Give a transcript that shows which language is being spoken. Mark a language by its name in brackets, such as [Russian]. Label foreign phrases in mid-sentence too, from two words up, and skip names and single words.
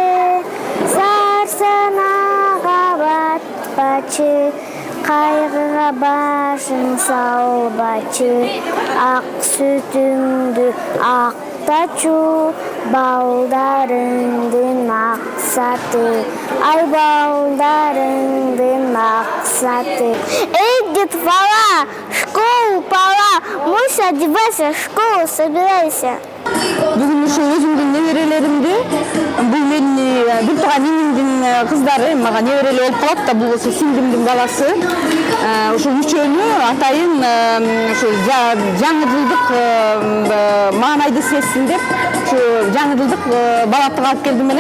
[Kyrgyz] сарсанага батпачы, кайгыга башың салбачы, ак сүтүңдү актачу, балдарыңдын максаты, ай балдарыңдын максаты. Эй, [Russian] детвора, школу пора, муж одевайся, в школу собирайся. [Kyrgyz] Бүгүн ушу өзүмдүн неберелеримди, бул менин бир тууган инимдин кыздары, мага небереле болуп калат да, бул болсо сиңдимдин баласы. Ушу үчөөнү атайын ушу жаңы жылдык маанайды сезсин деп, ушу жаңы жылдык балаттык алып келдим элем.